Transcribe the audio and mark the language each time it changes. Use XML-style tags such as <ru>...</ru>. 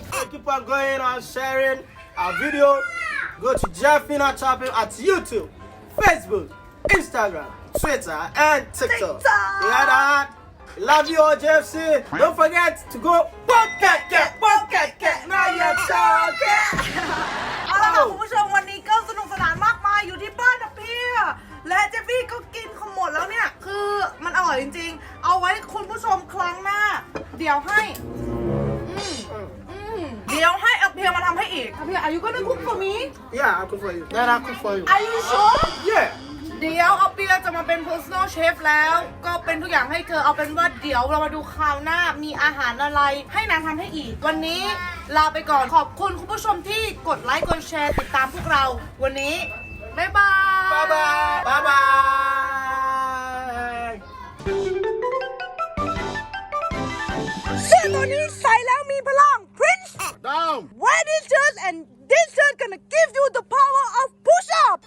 <en>Keep on going on sharing our video. Go to Jeffy Not Chopping at YouTube, Facebook, Instagram, Twitter, and TikTok. You hear that? Love you all, JFC. Don't forget to go podcast. Now you're talking.</en> <th>เอาละค่ะคุณผู้ชมวันนี้ก็สนุกสนานมากมายอยู่ที่บ้านนะพี่และเจฟฟี่ก็กินขมดแล้วเนี่ยคือมันอร่อยจริงๆเอาไว้คุณผู้ชมครั้งหน้าเดี๋ยวให้เอาเพียมาทำให้อีกเอาเพีย</th> <en>Are you gonna cook for me? Yeah, I'll cook for you. Yeah, I'll cook for you. Are you sure? Yeah.</en> <th>เดี๋ยวเอาเปียจะมาเป็น personal chef แล้วก็เป็นทุกอย่างให้เธอเอาเป็นว่าเดี๋ยวเรามาดูคราวหน้ามีอาหารอะไรให้นางทำให้อีกวันนี้ลาไปก่อนขอบคุณคุณผู้ชมที่กดไลค์กดแชร์ติดตามพวกเราวันนี้บ๊ายบาย</th> <en>Bye bye. Bye bye.</en> <th>เสื้อตัวนี้ใส่แล้วมีพลัง Prince</th> <en>Down. wear this shirt and this shirt gonna give you the power of push up</en>